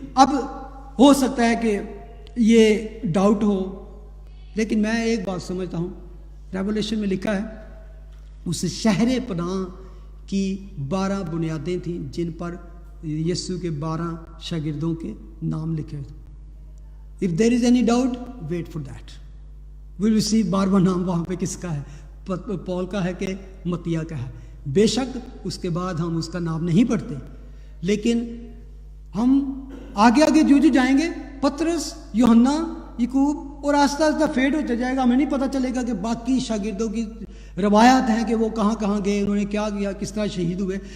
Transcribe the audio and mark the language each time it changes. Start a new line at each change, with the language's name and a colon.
Urdu: اب ہو سکتا ہے کہ یہ ڈاؤٹ ہو، لیکن میں ایک بات سمجھتا ہوں، ریولیشن میں لکھا ہے اس شہر پناہ کی 12 بنیادیں تھیں جن پر یسوع کے 12 شاگردوں کے نام لکھے تھے.
English: If there is any doubt, wait for that. We will see
Urdu: 12 نام وہاں پہ کس کا ہے. پال کا ہے کہ متیا کا ہے. بے شک اس کے بعد ہم اس کا نام نہیں پڑھتے، لیکن ہم آگے جو جائیں گے، پترس، یوحنا، یعقوب، اور آہستہ آہستہ فیڈ ہوتا جائے گا. ہمیں نہیں پتہ چلے گا کہ باقی شاگردوں کی روایات ہیں کہ وہ کہاں کہاں گئے، انہوں نے کیا کیا، کس طرح شہید ہوئے.